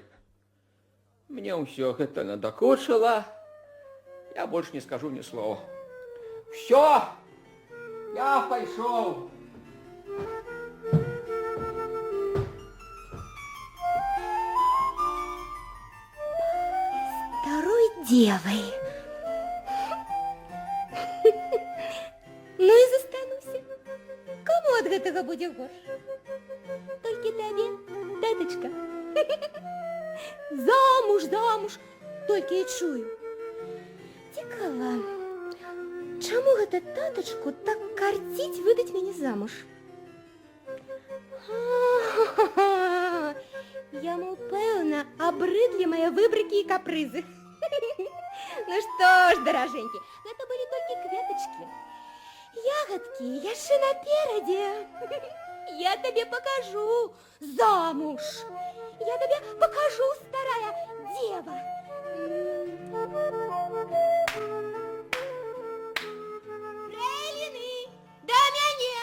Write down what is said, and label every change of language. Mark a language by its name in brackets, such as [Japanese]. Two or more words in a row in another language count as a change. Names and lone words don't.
[Belarusian] Мне ўсё гэта надакучыла. Я больш не скажу ні слова. Всё! Я пайшоў. [Russian] Старой девой. [Belarusian] Ну и застануся. Кому от гэтага будзе горш? Толькі табе, татачка. Замуж, замуж, толькі і чую. Цікава, чаму гэта татачку так карціць выдаць мяне замуж? Яму, пэўна, абрыдлі мае выбрыкі і капрызы. Ну што ж, даражэнькі, гэта былі толькі кветачкі. Ягадкі яшчэ наперадзе. Я табе покажу замуж. [Russian] Я тебе покажу, старая дева. Фрейлины, до меня.